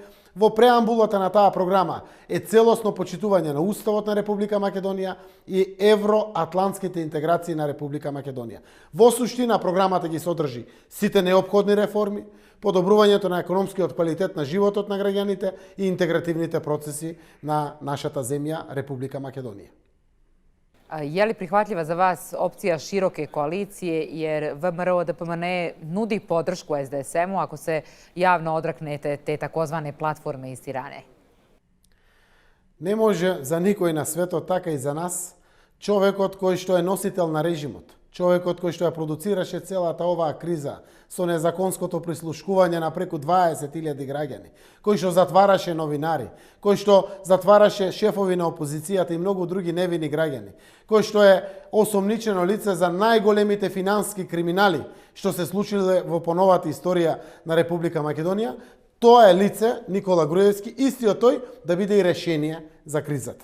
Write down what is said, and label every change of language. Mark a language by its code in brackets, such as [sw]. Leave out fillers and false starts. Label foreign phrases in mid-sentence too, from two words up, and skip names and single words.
[mk] Во преамбулата на таа програма е целосно почитување на Уставот на Република Македонија и евроатлантските интеграции на Република Македонија. Во суштина програмата ги содржи сите неопходни реформи, подобрувањето на економскиот квалитет на животот на граѓаните и интегративните процеси на нашата земја Република Македонија. [bs] Je li prihvatljiva za vas opcija široke koalicije, jer VMRO-DPMNE nudi podršku SDSM-u ako se javno odreknete te takozvane platforme iz Tirane? [mk] Не може за никој на светот, така и за нас, човекот кој што е носител на режимот, човекот кој што ја продуцираше целата оваа криза со незаконското прислушкување на преку 20.000 граѓани, кој што затвараше новинари, кој што затвараше шефови на опозицијата и многу други невини граѓани, кој што е осомничено лице за најголемите финансски криминали што се случиле во поновата историја на Република Македонија, тоа е лице Никола Груевски, истиот тој да биде и решение за кризата.